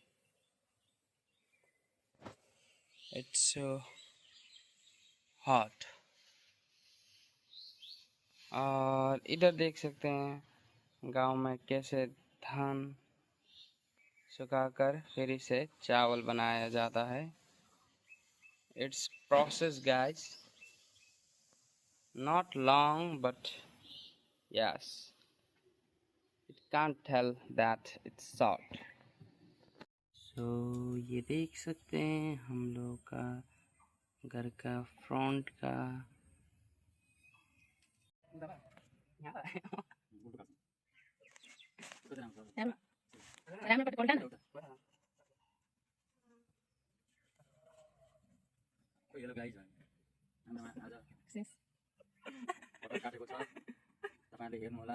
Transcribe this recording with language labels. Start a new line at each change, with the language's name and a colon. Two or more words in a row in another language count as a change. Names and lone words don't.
English: It's hot.
Hindi: और इधर देख सकते हैं गांव में कैसे धान सुखाकर फिर इसे चावल बनाया जाता है।
English: It's process guys, Not long but yes, it can't tell that it's short.
Hindi: सो ये देख सकते हैं हम लोग का घर का फ्रंट का
English: Hello guys,
Nepali: हाम्रोमा आज कटहर काटेको छ, तपाईहरुले हेर्नु होला।